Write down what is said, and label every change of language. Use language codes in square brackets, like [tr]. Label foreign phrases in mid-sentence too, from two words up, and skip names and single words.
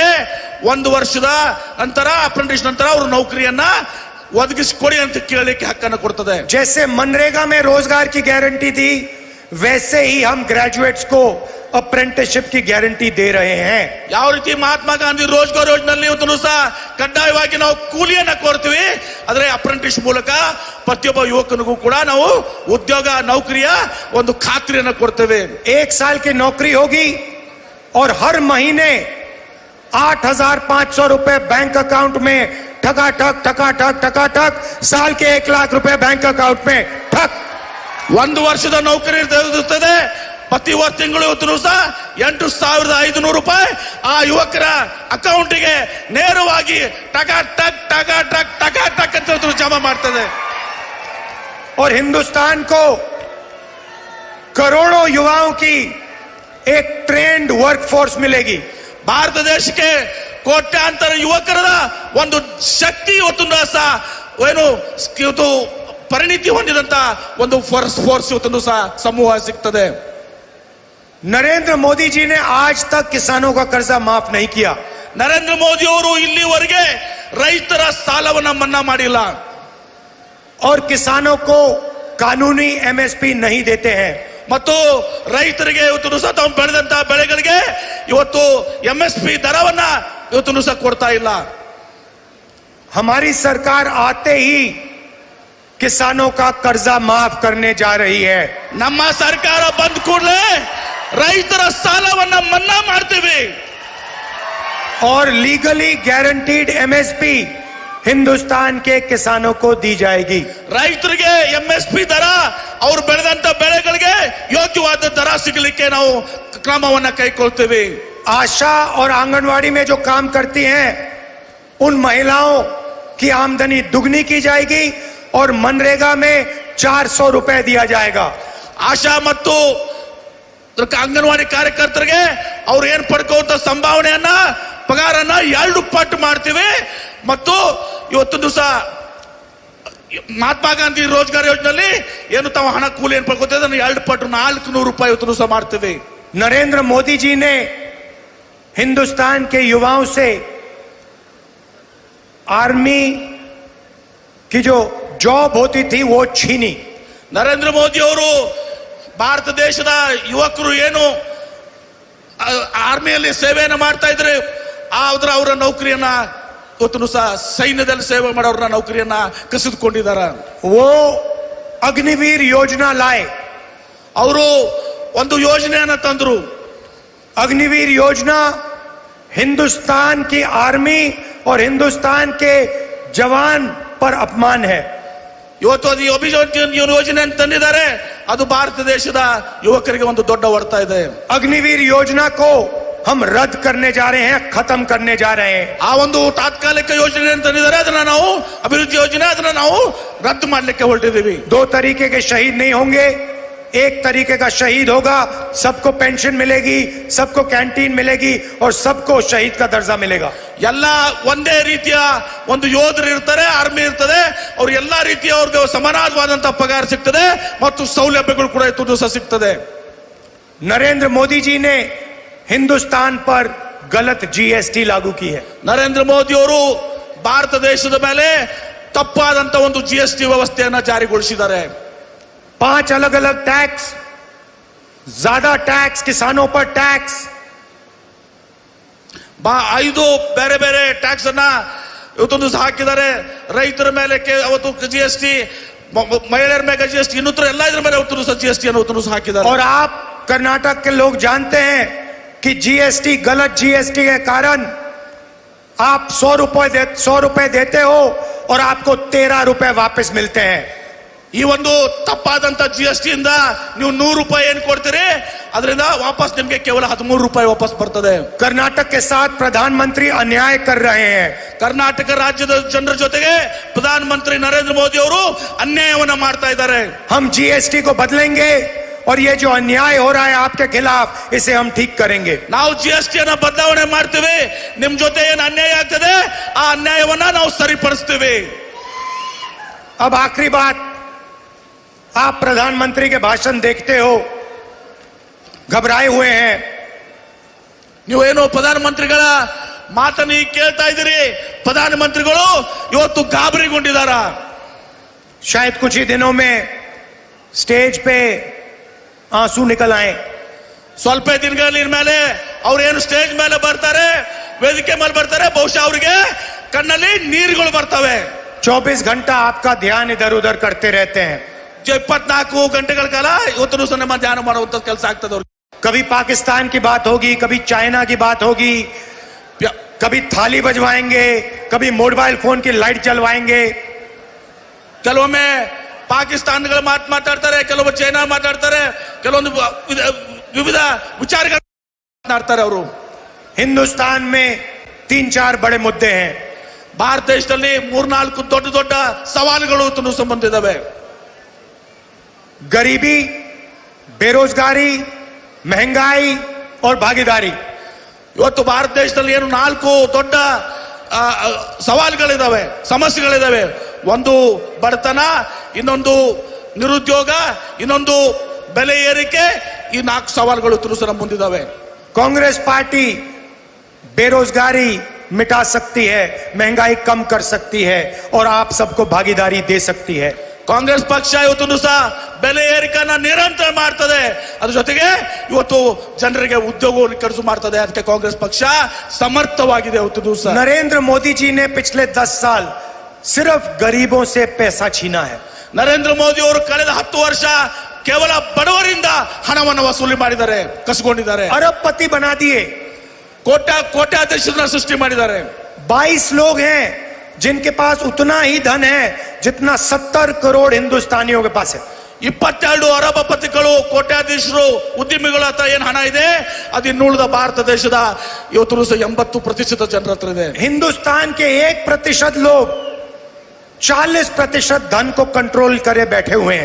[kn] 1 ವರ್ಷದ ನಂತರ ಅಪ್ರೆಂಟಿಸ್ ನಂತರ ಅವರು ನೌಕರಿಯನ್ನ ಒದಗಿಸಿಕೊಡಿ ಅಂತ ಕೇಳಲಿಕ್ಕೆ ಹಕ್ಕನ್ನು ಕೊಡ್ತದೆ. [hi] जैसे मनरेगा में रोजगार की गारंटी थी, वैसे ही हम ग्रेजुएट्स को अप्रेंटिसशिप की गारंटी दे रहे हैं। [kn] ಯಾವ ರೀತಿ ಮಹಾತ್ಮ ಗಾಂಧಿ ರೋಜ್ಗಾರ್ ಯೋಜನೆಯಲ್ಲಿ ಇವತ್ತು ಸಹ ಕಡ್ಡಾಯವಾಗಿ ನಾವು ಕೂಲಿಯನ್ನ ಕೊಡ್ತೀವಿ, ಆದ್ರೆ ಅಪ್ರೆಂಟಿಸ್ ಮೂಲಕ ಪ್ರತಿಯೊಬ್ಬ ಯುವಕನಿಗೂ ಕೂಡ ನಾವು ಉದ್ಯೋಗ ನೌಕರಿಯ ಒಂದು ಖಾತ್ರಿಯನ್ನ ಕೊಡ್ತೇವೆ. [hi] 1 साल की नौकरी होगी और हर महीने 8,500 रुपए [en] bank account [hi] में ठकाठक ठकाठक ठकाठक, साल के 1 लाख रुपए [en] bank account [hi] में ठक। [kn] 1 ವರ್ಷದ ನೌಕರಿ ಇರುತ್ತದೆ. ಪ್ರತಿ ತಿಂಗಳು ಇವತ್ತು ಸಹ 8,500 ರೂಪಾಯಿ ಆ ಯುವಕರ ಅಕೌಂಟಿಗೆ ನೇರವಾಗಿ ಟಕ ಟಕ್ ಟಕ ಟಕ್ ಟಕ ಟಕ್ ಅಂತ ಜಮಾ ಮಾಡ್ತದೆ. [hi] और हिंदुस्तान को करोड़ों युवाओं की एक [en] trained workforce [hi] मिलेगी। [kn] ಭಾರತ ದೇಶಕ್ಕೆ ಕೋಟ್ಯಾಂತರ ಯುವಕರ ಒಂದು ಶಕ್ತಿ ಇವತ್ತು ಸಹ ಏನು ಇವತ್ತು ಪರಿಣಿತಿ ಹೊಂದಿದಂತ ಒಂದು ಫೋರ್ಸ್ ಇವತ್ತು ಸಹ ಸಮೂಹ ಸಿಗ್ತದೆ. [hi] नरेंद्र मोदी जी ने आज तक किसानों का कर्जा माफ नहीं किया। [kn] ನರೇಂದ್ರ ಮೋದಿ ಅವರು ಇಲ್ಲಿವರೆಗೆ ರೈತರ ಸಾಲವನ್ನ ಮನ್ನಾ ಮಾಡಿಲ್ಲ [hi] और किसानों को कानूनी एमएसपी नहीं देते हैं। [kn] ಮತ್ತು ರೈತರಿಗೆ ಇವತ್ತು ಸಹ ತಾವು ಬೆಳೆದಂತ ಬೆಳೆಗಳಿಗೆ ಇವತ್ತು ಎಂಎಸ್ಪಿ ದರವನ್ನ ಇವತ್ತು ಸಹ ಕೊಡ್ತಾ ಇಲ್ಲ. [hi] हमारी सरकार आते ही किसानों का कर्जा माफ करने जा रही है। [kn] ನಮ್ಮ ಸರ್ಕಾರ ಬಂದ ಕೂಡಲೇ ರೈತರ ಸಾಲವನ್ನ ಮನ್ನಾ ಮಾಡ್ತೀವಿ [hi] और [en] legally guaranteed MSP [hi] हिंदुस्तान के किसानों को दी जाएगी। [kn] ರೈತರಿಗೆ ಎಂಎಸ್ಪಿ ದರ ಅವರು ಬೆಳೆದಂತ ಬೆಳೆಗಳಿಗೆ ಯೋಗ್ಯವಾದ ದರ ಸಿಗಲಿಕ್ಕೆ ನಾವು ಕ್ರಮವನ್ನ ಕೈಗೊಳ್ತೇವೆ. [hi] आशा और आंगनवाड़ी में जो काम करती हैं उन महिलाओं की आमदनी दुगनी की जाएगी और मनरेगा में 400 रुपए दिया जाएगा। [kn] ಆಶಾ ಮತ್ತು ಅಂಗನವಾಡಿ ಕಾರ್ಯಕರ್ತರಿಗೆ ಅವ್ರು ಏನ್ ಪಡ್ಕೋತ ಸಂಭಾವನೆಯನ್ನ ಪಗಾರನ್ನ 2 ಪಟ್ಟು ಮಾಡ್ತೀವಿ. ಮತ್ತು ಇವತ್ತು ಸಹ ಮಹಾತ್ಮ ಗಾಂಧಿ ರೋಜ್ಗಾರ್ ಯೋಜನೆಯಲ್ಲಿ ಏನು ತಾವು ಹಣ ಕೂಲಿ ಏನ್ ಪಡ್ಕೋತೀವಿ ಅದನ್ನ 2 ಪಟ್ಟು 400 ರೂಪಾಯಿ ಇವತ್ತು ಸಹ ಮಾಡ್ತೀವಿ. [hi] नरेंद्र मोदी जी ने हिंदुस्तान के युवाओं से आर्मी की जो जॉब होती थी वो छीनी। [kn] ನರೇಂದ್ರ ಮೋದಿ ಅವರು ಭಾರತ ದೇಶದ ಯುವಕರು ಏನು ಆರ್ಮಿಯಲ್ಲಿ ಸೇವೆಯನ್ನ ಮಾಡ್ತಾ ಇದ್ರೆ ಅವರ ನೌಕರಿಯನ್ನ ಇವತ್ತು ಸಹ ಸೈನ್ಯದಲ್ಲಿ ಸೇವೆ ಮಾಡೋರ ನೌಕರಿಯನ್ನ ಕಸಿದುಕೊಂಡಿದ್ದಾರೆ. [hi] वो अग्निवीर योजना लाए। [kn] ಅವರು ಒಂದು ಯೋಜನೆಯನ್ನ ತಂದ್ರು. [hi] अग्निवीर योजना हिंदुस्तान की आर्मी और हिंदुस्तान के जवान पर अपमान है। [kn] ಇವತ್ತು ಅದು ಯೋಜನೆ ತಂದಿದ್ದಾರೆ, ಅದು ಭಾರತ ದೇಶದ ಯುವಕರಿಗೆ ಒಂದು ದೊಡ್ಡ ಹೊಡೆತ ಇದೆ. [hi] अग्निवीर योजना को हम रद्द करने जा रहे हैं, खत्म करने जा रहे हैं। [kn] ಆ ಒಂದು ತಾತ್ಕಾಲಿಕ ಯೋಜನೆ ತಂದಿದ್ದಾರೆ, ಅದನ್ನ ನಾವು ಅಭಿವೃದ್ಧಿ ಯೋಜನೆ ಅದನ್ನ ನಾವು ರದ್ದು ಮಾಡಲಿಕ್ಕೆ ಹೊರಟಿದ್ದೀವಿ. [hi] 2 तरीके के शहीद नहीं होंगे, 1 तरीके का शहीद होगा। सबको पेंशन मिलेगी, सबको कैंटीन मिलेगी और सबको शहीद का दर्जा मिलेगा। [kn] ಎಲ್ಲ ಒಂದೇ ರೀತಿಯ ಒಂದು ಯೋಧರು ಇರ್ತಾರೆ, ಆರ್ಮಿ ಇರ್ತದೆ, ಅವ್ರು ಎಲ್ಲಾ ರೀತಿಯ ಅವ್ರಿಗೆ ಸಮಾನವಾದಂತಹ ಪಗಾರ ಸಿಗ್ತದೆ ಮತ್ತು ಸೌಲಭ್ಯಗಳು ಕೂಡ ಇವತ್ತು ಸಹ ಸಿಗ್ತದೆ. [hi] नरेंद्र मोदी जी ने हिंदुस्तान पर गलत जीएसटी लागू की है। [kn] ನರೇಂದ್ರ ಮೋದಿ ಅವರು ಭಾರತ ದೇಶದ ಮೇಲೆ ತಪ್ಪಾದಂತ ಒಂದು ಜಿಎಸ್ಟಿ ವ್ಯವಸ್ಥೆಯನ್ನ ಜಾರಿಗೊಳಿಸಿದ್ದಾರೆ. [hi] 5 अलग अलग टैक्स, ज्यादा टैक्स, किसानों पर टैक्स, [kn] 5 ಬೇರೆ ಬೇರೆ ಟ್ಯಾಕ್ಸ್ ಅನ್ನ ಇವತ್ತೊಂದು ಸಹ ಹಾಕಿದ್ದಾರೆ. ರೈತರ ಮೇಲೆ ಅವತ್ತು ಜಿಎಸ್ಟಿ, ಮಹಿಳೆಯರ ಮೇಲೆ ಜಿಎಸ್ಟಿ, ಇನ್ನೂತರ ಎಲ್ಲ ಇದ್ರ ಮೇಲೆ ಅವತ್ತು ಸಹ ಜಿಎಸ್ಟಿ ಅನ್ನು ಸಹ ಹಾಕಿದ್ದಾರೆ. [hi] और आप कर्नाटक के लोग जानते हैं कि जीएसटी, गलत जीएसटी के कारण आप 100 रुपए देते हो और आपको 13 रुपए वापस मिलते हैं। [kn] ಈ ಒಂದು ತಪ್ಪಾದಂತ GST ಇಂದ ನೀವು 100 ರೂಪಾಯಿ ಏನು ಕೊಡ್ತೀರಿ, ಅದರಿಂದ ವಾಪಸ್ ನಿಮಗೆ ಕೇವಲ 13 ರೂಪಾಯಿ ವಾಪಸ್ ಬರ್ತದೆ. [hi] कर्नाटक के साथ प्रधानमंत्री अन्याय कर रहे हैं। [kn] ಕರ್ನಾಟಕ ರಾಜ್ಯದ ಜನರ ಜೊತೆಗೆ ಪ್ರಧಾನಮಂತ್ರಿ ನರೇಂದ್ರ ಮೋದಿ ಅವರು ಅನ್ಯಾಯವನ್ನ ಮಾಡ್ತಾ ಇದ್ದಾರೆ. [hi] हम GST को बदलेंगे और ये जो अन्याय हो रहा है आपके खिलाफ, इसे हम ठीक करेंगे। [kn] ನಾವು GST ಅನ್ನ ಬದಲಾವಣೆ ಮಾಡ್ತೀವಿ, ನಿಮ್ ಜೊತೆ ಏನು ಅನ್ಯಾಯ ಆಗ್ತದೆ ಆ ಅನ್ಯಾಯವನ್ನ ನಾವು ಸರಿಪಡಿಸ್ತೀವಿ. [hi] अब आखिरी बात, आप प्रधानमंत्री के भाषण देखते हो, घबराए हुए हैं। [kn] ನೀವೇನು ಪ್ರಧಾನಮಂತ್ರಿಗಳ ಮಾತನ್ನು ಈಗ ಕೇಳ್ತಾ ಇದ್ದೀರಿ, ಪ್ರಧಾನಮಂತ್ರಿಗಳು ಇವತ್ತು ಗಾಬರಿಗೊಂಡಿದ್ದಾರ. [hi] शायद कुछ ही दिनों में स्टेज पे आंसू निकल आए। [kn] ಸ್ವಲ್ಪ ದಿನಗಳ ಮೇಲೆ ಅವ್ರು ಏನು ಸ್ಟೇಜ್ ಮೇಲೆ ಬರ್ತಾರೆ, ವೇದಿಕೆ ಮೇಲೆ ಬರ್ತಾರೆ, ಬಹುಶಃ ಅವರಿಗೆ ಕಣ್ಣಲ್ಲಿ ನೀರುಗಳು ಬರ್ತವೆ. [hi] 24 घंटा आपका ध्यान इधर उधर करते रहते हैं। [kn] 24 ಗಂಟೆಗಳ ಕಾಲ ಇವತ್ತು ಸಹ ನಮ್ಮ ಧ್ಯಾನ ಮಾಡುವಂತ ಕೆಲಸ ಆಗ್ತದೆ ಅವ್ರಿಗೆ. [hi] कभी पाकिस्तान की बात होगी, कभी चाइना की बात होगी, कभी थाली बजवाएंगे, कभी [en] mobile phone [hi] की लाइट जलवाएंगे। [kn] ಕೆಲವೊಮ್ಮೆ ಪಾಕಿಸ್ತಾನಗಳ ಮಾತಾಡ್ತಾರೆ, ಕೆಲವೊಮ್ಮೆ ಚೈನಾ ಮಾತಾಡ್ತಾರೆ, ಕೆಲವೊಂದು ವಿವಿಧ ವಿಚಾರಗಳು ಮಾತನಾಡ್ತಾರೆ ಅವರು. [hi] हिंदुस्तान में 3-4 बड़े मुद्दे हैं। [kn] ಭಾರತ ದೇಶದಲ್ಲಿ 3-4 ದೊಡ್ಡ ದೊಡ್ಡ ಸವಾಲುಗಳು ಸಂಬಂಧಿಸಿದವೆ. गरीबी, बेरोजगारी, महंगाई और भागीदारी। ಇವತ್ತು ಭಾರತ ದೇಶದಲ್ಲಿ ಏನು 4 ದೊಡ್ಡ ಸವಾಲುಗಳಿದಾವೆ, ಸಮಸ್ಯೆಗಳಿದಾವೆ. ಒಂದು ಬಡತನ, ಇನ್ನೊಂದು ನಿರುದ್ಯೋಗ, ಇನ್ನೊಂದು ಬೆಲೆ ಏರಿಕೆ. ಈ 4 ಸವಾಲುಗಳು ನಮ್ಮ ಮುಂದಿದ್ದಾವೆ. [hi] कांग्रेस पार्टी बेरोजगारी मिटा सकती है, महंगाई कम कर सकती है और आप सबको भागीदारी दे सकती है। [kn] ಕಾಂಗ್ರೆಸ್ ಪಕ್ಷ ಇವತ್ತು ಸಹ ಬೆಲೆ ಏರಿಕೆಯನ್ನ ನಿರಂತರ ಮಾಡ್ತದೆ, ಅದ್ರ ಜೊತೆಗೆ ಇವತ್ತು ಜನರಿಗೆ ಉದ್ಯೋಗ ಕಲ್ಪಿಸು ಮಾಡ್ತದೆ. ಅದಕ್ಕೆ ಕಾಂಗ್ರೆಸ್ ಪಕ್ಷ ಸಮರ್ಥವಾಗಿದೆ ಇವತ್ತು ಸಹ. [hi] नरेंद्र मोदी जी ने पिछले 10 साल सिर्फ गरीबों से पैसा छीना है। [kn] ನರೇಂದ್ರ ಮೋದಿ ಅವರು ಕಳೆದ 10 ವರ್ಷ ಕೇವಲ ಬಡವರಿಂದ ಹಣವನ್ನು ವಸೂಲಿ ಮಾಡಿದ್ದಾರೆ, ಕಸಿಕೊಂಡಿದ್ದಾರೆ. [hi] अरबपति बना दिए। [kn] ಕೋಟ್ಯಾಧೀಶರನ್ನ ಸೃಷ್ಟಿ ಮಾಡಿದ್ದಾರೆ. [hi] 22 लोग हैं जिनके पास उतना ही धन है जितना 70 करोड़ हिंदुस्तानियों के पास है। [kn] 22 ಅರಬಪತಿಗಳು, ಕೋಟ್ಯಾಧೀಶರು, ಉದ್ಯಮಿಗಳ ಹತ್ರ ಏನ್ ಹಣ ಇದೆ, ಅದು ಇನ್ನುಳಿದ ಭಾರತ ದೇಶದ ಇವತ್ತು ಸಹ 80% ಜನರ ಹತ್ರ ಇದೆ. [hi] हिंदुस्तान के 1% लोग 40% धन को कंट्रोल करे बैठे हुए हैं।